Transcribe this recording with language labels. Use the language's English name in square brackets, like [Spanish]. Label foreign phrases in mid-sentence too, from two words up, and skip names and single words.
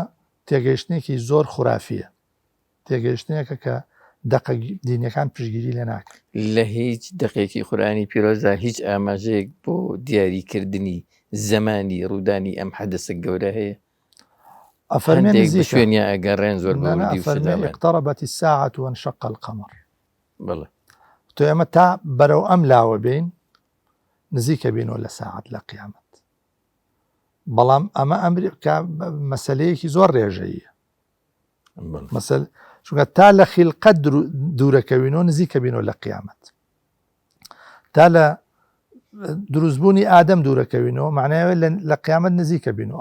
[Central Kurdish] ئەمە تێگەیشتنێکی زۆر خوراافیە، تێگەیشتنێکە کە دەقە دینەکان پشگیری لێ ناکە. لە هیچ دقێکی قورآنی پیرۆزدا هیچ ئاماژەیەک بۆ دیاریکردنی زەمانی ڕوودانی ئەم حەدەسە گەورە هەیە؟ ئەفەرمێ نزیکە شوێنیا ئەگەڕێن زۆر بەوردی ئەفەرمێ [Arabic] اقتربت الساعة وانشق القمر. [Central Kurdish] بەڵێ تۆ ئێمە تا بەرەو ئەم لاوە بین نزیکە بینەوە لە ساعت لە قیامەت، بەڵام ئەمە ئەمریکا مەسەلەیەکی زۆر ڕێژەیە، مەسەل چونکە تا لە خیلقەت دوورەکەوینەوە نزیکە بینەوە لە قیامەت، تا لە دروستبوونی ئادەم دوورەکەوینەوە معناوێ لە قیامەت نزیکە بینەوە.